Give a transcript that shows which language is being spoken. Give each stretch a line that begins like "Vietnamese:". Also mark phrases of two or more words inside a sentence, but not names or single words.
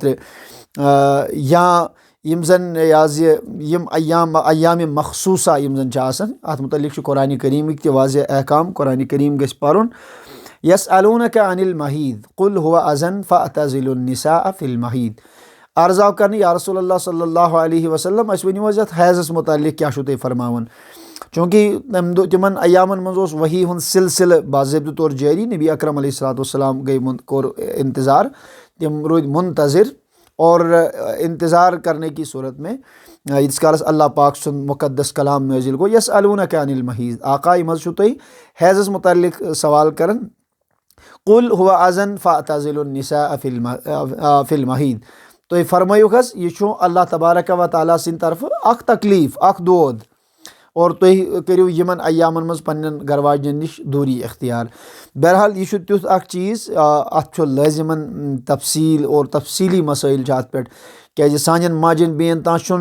Kashmiri: خٲطرٕ یا یِم زَن یہِ حظ یِم ایامِ مخصوٗصہ یِم زَن چھِ آسان اَتھ متعلق چھُ قرآنِ کریٖمٕکۍ تہِ واضح احکام قرآنِ کریٖم گژھِ پَرُن
Arabic: یسألونک عن المحیٖد قل هو اذن فاعتزلوا النساء فی المحیٖد
Kashmiri: عرض آو کرنہٕ
Arabic: یا رسول اللہ صلی اللہ علیہ
Kashmiri: وسلم اَسہِ ؤنِو حظ یَتھ حیضَس متعلق کیاہ چھُو تُہۍ فرماوان چوٗنٛکہِ تِمن ایامن منٛز اوس وحی ہُنٛد سلسلہٕ باضٲبطہٕ طور جٲری نبی اکرم
Arabic: علیہ الصلاۃ والسلام
Kashmiri: کوٚر انتظار تِم روٗدۍ منتظر
Urdu: اور انتظار کرنے کی صوٗرت میں
Kashmiri: ییٖتِس کالس اللہ پاک سُنٛد مُقدس کلام نٲزِل گوٚو
Arabic: یسألونک عن المحیٖد
Kashmiri: آقا یِم حظ چھُو تُہۍ حیضَس متعلق سوال کران
Arabic: قل هو اذن فاعتزلوا النساء فی المحیٖد
Kashmiri: تُہۍ فرمٲیِو حظ یہِ چھُ
Arabic: اللہ تبارک و تعالیٰ
Kashmiri: سٕنٛدِ طرفہٕ اکھ تکلیٖف اکھ دود اور تُہۍ کٔرِو یِمن ایامن منٛز پننٮ۪ن گرٕ واجنٮ۪ن نِش دوٗری اختیار بہرحال یہِ چھُ تیُتھ اکھ چیٖز اتھ چھُ لٲزِمن تفصیٖل اور تفصیٖلی مسٲیِل چھِ اتھ پٮ۪ٹھ کیازِ سانٮ۪ن ماجٮ۪ن بیٚنٮ۪ن تام چھُنہٕ